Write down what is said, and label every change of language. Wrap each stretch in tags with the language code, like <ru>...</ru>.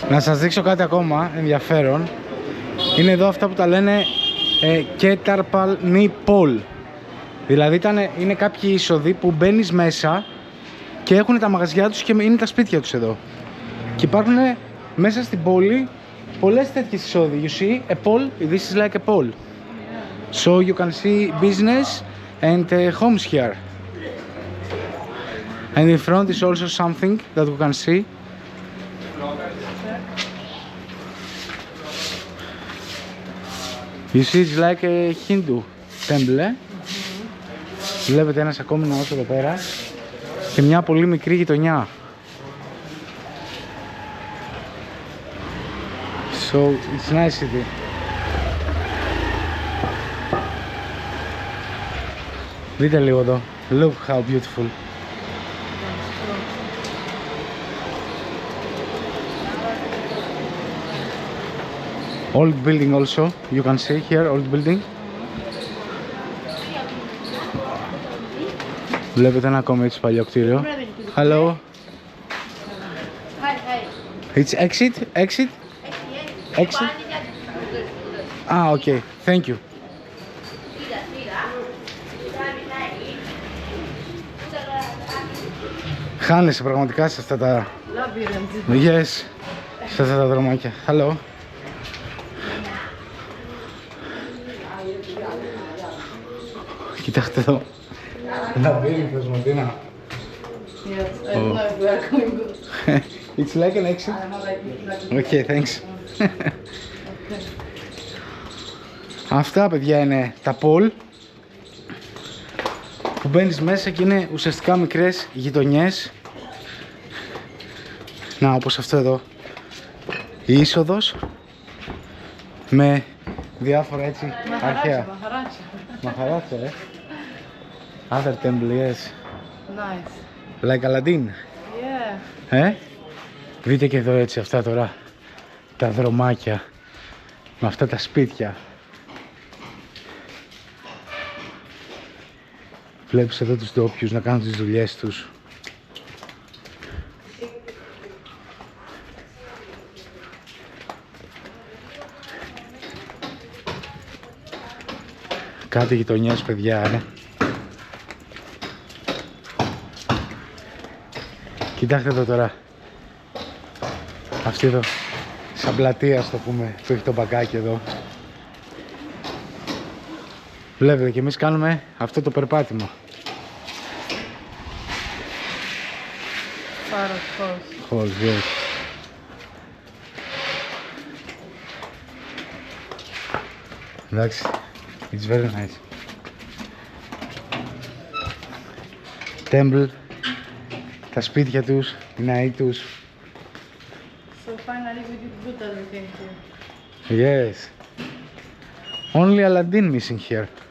<el>Να σας δείξω κάτι ακόμα ενδιαφέρον. Είναι εδώ αυτά που τα λένε Ketarpal Ni Pol. Δηλαδή είναι κάποιοι είσοδοι που μπαίνεις μέσα και έχουν τα μαγαζιά τους και είναι τα σπίτια τους εδώ. Και υπάρχουν μέσα στην πόλη πολλές τέτοιες εισόδοι.</el> <en>You see, a pole, this is like a pole. So you can see business and homes here. And in front is also something that we can see. You see, it's like a Hindu temple.</en> <el>Βλέπετε ένας ακόμη ναός εδώ πέρα και μια πολύ μικρή γειτονιά.</el> <en>So it's nice city.</en> <el>Δείτε λίγο εδώ.</el> <en>Look how beautiful. Old building also, you can see here, old building.</en> <el>Βλέπετε ένα ακόμα έτσι παλιό κτίριο.</el> <en>Hello. It's exit? Exit? Exit? Okay, thank you.</en> <el>Χάνεσαι πραγματικά σε αυτά τα...</el> <en>Yes,</en> <el>σε αυτά τα δρομάκια.</el> <en>Hello.</en> <el>Κοιτάξτε εδώ. Λαβύρινθος, Μαντίνα.</el> <en>Yes, I don't know if we are going good. It's like an exit. Okay, thanks.</en> <el>Αυτά, παιδιά, είναι τα πόλ που μπαίνεις μέσα και είναι ουσιαστικά μικρές γειτονιές. Να, όπως αυτό εδώ. Η είσοδος με διάφορα έτσι αρχαία.</el> <en>Μαχαράτσια, Other temple, yes. Nice. Like Aladdin. Yeah.</en> <el>Δείτε και εδώ έτσι αυτά τώρα. Τα δρομάκια. Με αυτά τα σπίτια. Βλέπεις εδώ τους ντόπιους να κάνουν τις δουλειές τους. Κάτι γειτονιές, παιδιά, Κοιτάξτε εδώ τώρα. Αυτή εδώ, σαν πλατεία, ας το πούμε, που έχει το μπαγκάκι εδώ. Βλέπετε και εμείς κάνουμε αυτό το περπάτημα. Χωρίς,</el> <en>yes.</en> <el>Εντάξει,</el> <en>it's very nice.</en> <el>Temple, τα σπίτια τους, οι ναοί τους.</el> <en>So finally we did good everything here. Yes. Only Aladdin missing here.</en>